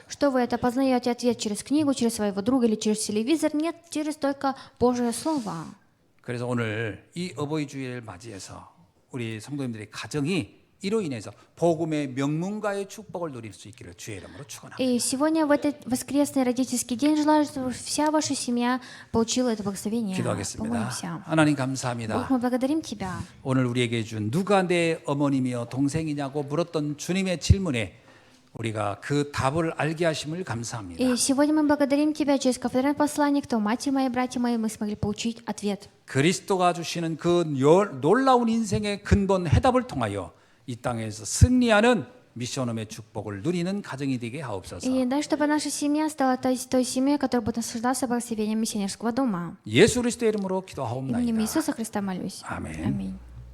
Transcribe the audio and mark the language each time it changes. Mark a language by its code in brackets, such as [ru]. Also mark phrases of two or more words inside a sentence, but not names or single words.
[ru] Что вы это познаете ответ через книгу, через своего друга или через телевизор? Нет, через только Божье Слово. [ko] 그래서 오늘 이 어버이 주일을 맞이해서 우리 성도님들의 가정이 이로 인해서 복음의 명문가의 축복을 누릴 수 있기를 주의 이름으로 축원합니다. [ru] И сегодня в этот воскресный родительский день желаю, чтобы вся ваша семья получила это благословение. [ko] 기도하겠습니다. [ru] Помолимся. [ko] 하나님 [ru] Бог, [ko] 감사합니다. [ru] мы благодарим Тебя. [ko] 오늘 우리에게 준 누가 내 어머니며 동생이냐고 물었던 주님의 질문에 우리가 그 답을 알게 하심을 감사합니다. [ru] И сегодня мы благодарим Тебя через ковторное послание, кто матерь моя, братья мои, мы смогли получить ответ. [ko] 그리스도가 주시는 그 놀라운 인생의 근본 해답을 통하여 이 땅에서 승리하는 미션홈의 축복을 누리는 가정이 되게 하옵소서. [ru] И дай, чтобы наша семья стала той семьей, которая будет наслаждаться благословением миссионерского дома. [ko] 예수 그리스도의 이름으로 [ru] Именем [ko] 기도하옵나이다. [ru] Иисуса Христа молюсь. [ko] 아멘. [ru] Аминь.